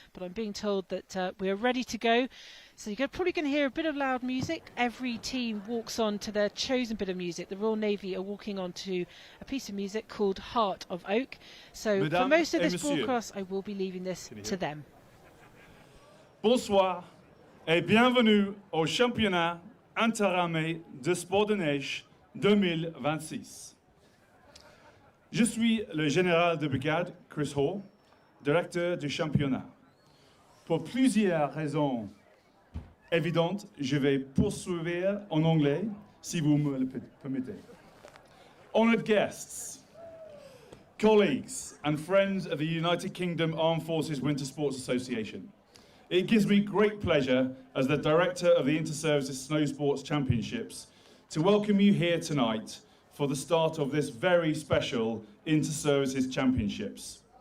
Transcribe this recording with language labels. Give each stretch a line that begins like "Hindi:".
English: But I'm being told that we are ready to go, so you're probably going to hear a bit of loud music. Every team walks on to their chosen bit of music. The Royal Navy are walking on to a piece of music called Heart of Oak. So for most of this broadcast, I will be leaving this to them.
French: Bonsoir et bienvenue au championnat interarmé de sport de neige 2026. Je suis le général de brigade Chris Hall, directeur du championnat. Pour plusieurs raisons évidentes, je vais poursuivre en anglais, si vous me le permettez.
English: Honored guests, colleagues and friends of the United Kingdom Armed Forces Winter Sports Association, it gives me great pleasure as the director of the Inter-Services Snow Sports Championships to welcome you here tonight for the start of this very special Inter-Services Championships.